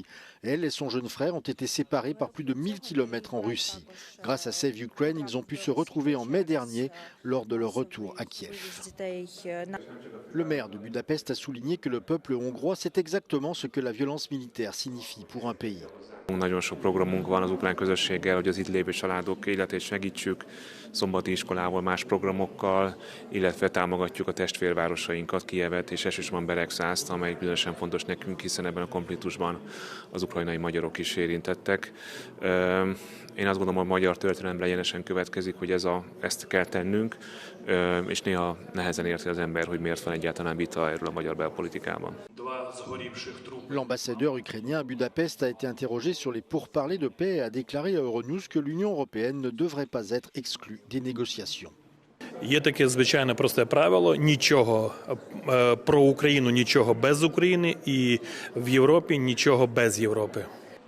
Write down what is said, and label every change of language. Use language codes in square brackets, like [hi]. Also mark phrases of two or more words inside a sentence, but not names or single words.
[fr] Elle et son jeune frère ont été séparés par plus de 1000 km en Russie. Grâce à Save Ukraine, ils ont pu se retrouver en mai dernier lors de leur retour à Kiev. Le maire de Budapest a souligné que le peuple hongrois sait exactement ce que la violence militaire signifie pour un pays. [hu] Nagyon sok programunk van az ukrán közösséggel, hogy az itt lévő családok életét segítsük, szombati iskolával, más programokkal, illetve támogatjuk a testvérvárosainkat, Kijevet és elsősorban Beregszászt, amely különösen fontos nekünk, hiszen ebben a konfliktusban az ukrajnai magyarok is érintettek. Én azt gondolom, hogy a magyar történelemre egyenesen következik, hogy ezt kell tennünk, és néha nehezen érti az ember, hogy miért van egyáltalán vita erről a magyar belpolitikában. [fr] L'ambassadeur ukrainien à Budapest a été interrogé sur les pourparlers de paix et a déclaré à Euronews que l'Union européenne ne devrait pas être exclue des négociations. [uk] Є таке звичайне просте правило: нічого про Україну, нічого без України, і в Європі нічого без Європи.